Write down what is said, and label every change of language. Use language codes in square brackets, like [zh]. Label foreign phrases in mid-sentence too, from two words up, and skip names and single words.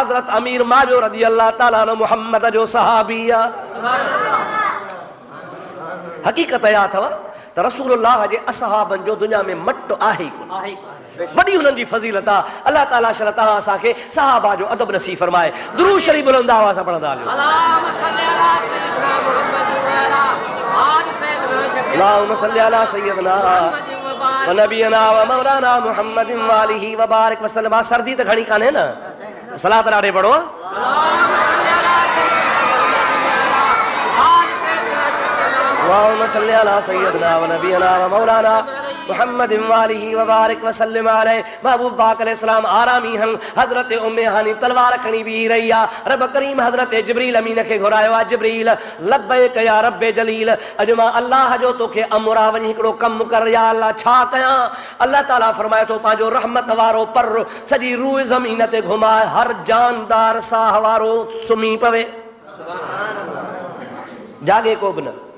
[sd] हजरत अमीर मावियो [ar] رضي الله تعالى عنه [sd] मुहम्मद जो सहाबी आहे। हकीकत या अथव त रसूलुल्लाह जे असहाबनि जो दुनिया में मट आहे ई कोन। वॾी हुननि जी फज़ीलत आहे। अल्लाह ताला शल तव्हां असांखे सहाबा जो अदब नसीब फरमाए। दुरूद शरीफ बुलंद आवाज़ सां पढ़ंदा हलियो। [ar] اللهم صل على سيدنا و نبينا و مولانا محمد و آله و بارك وسلم. [sd] सर्दी त घणी कान्हे न, सलात ॾाढे पढ़ो। [ar] اللهم صل على سيدنا و نبينا و مولانا محمد و آله و بارك وسلم عليه. [sd] महबूब पाक अलैहिस्सलाम आरामी हन। हजरत उम्मे हानी तलवार खणी बीही रही आहे। रब करीम हजरत जिब्रील अमीन खे घुरायो आहे। जिब्रील [ar] لبيك يا رب الجليل, [sd] अॼु मां अल्लाह जो तोखे अमुर आहे, वञी हिकिड़ो कमु कर। या अल्लाह छा कयां? अल्लाह ताला फरमाए थो पंहिंजो रहमत वारो पर सॼी रूह ज़मीन ते घुमाए, हर जानदार साह वारो सुम्ही पवे, जागे को बि न।